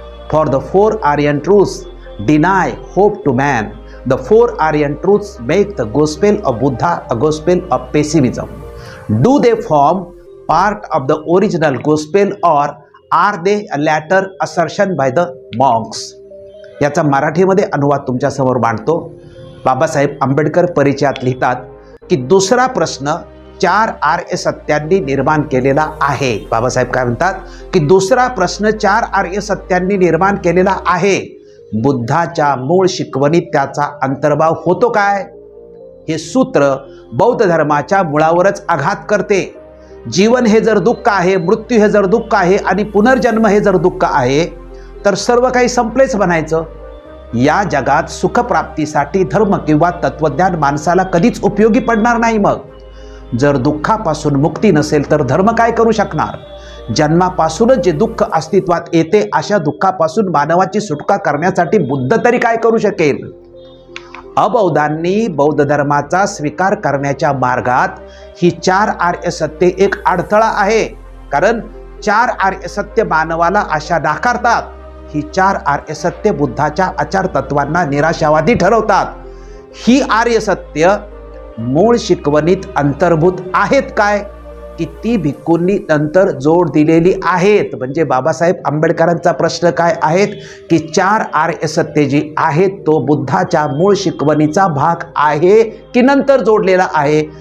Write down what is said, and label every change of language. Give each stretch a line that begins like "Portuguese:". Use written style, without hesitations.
English: For the 4 Aryan truths deny hope to man. The 4 Aryan truths make the gospel of Buddha a gospel of pessimism. Do they form part of the original gospel or are they a latter assertion by the monks?
Marathi: याचा मराठीमध्ये अनुवाद तुमच्या समोर मांडतो. बाबासाहेब आंबेडकर परिचयात लिहितात की दुसरा प्रश्न 4 आर्य सत्यांनी निर्माण केलेला आहे. बाबासाहेब काय म्हणतात की दुसरा प्रश्न 4 आर्य सत्यांनी निर्माण केलेला आहे. बुद्धाच्या मूळ शिकवणीत त्याचा अंतर्भाव होतो काय? हे सूत्र बौद्ध धर्माच्या मुळावरच आघात करते। जीवन हे जर दुःख आहे, मृत्यू हे जर दुःख आहे आणि पुनर्जन्म हे जर दुःख आहे तर सर्व काही संपलेच म्हणायचं। या जगात सुखप्राप्तीसाठी धर्म किंवा तत्वज्ञान माणसाला कधीच उपयोगी पडणार नाही। मग जर दुःखापासून मुक्ती नसेल तर धर्म काय करू शकणार? जन्मापासूनच जे दुःख अस्तित्वात येते अशा दुःखापासून मानवाची सुटका करण्यासाठी बुद्ध तरी काय करू शकेल? अबौद्धांनी बौद्ध धर्माचा स्वीकार करण्याच्या मार्गात ही 4 आर्य सत्ये एक अडथळा आहे। कारण 4 आर्य सत्य मानवाला आशा नाकारतात। ही 4 आर्य सत्य बुद्धाच्या आचार तत्वांना निराशावादी ठरवतात। ही आर्य सत्य मूळ शिकवणीत अंतर्भूत आहेत काय की ती भिक्खूंनी नंतर जोड दिलेली आहेत? म्हणजे बाबासाहेब आंबेडकरांचा प्रश्न काय आहेत की 4 आर्य सत्य जी आहेत तो बुद्धाच्या मूळ शिकवणीचा भाग आहे की नंतर जोडलेला आहे?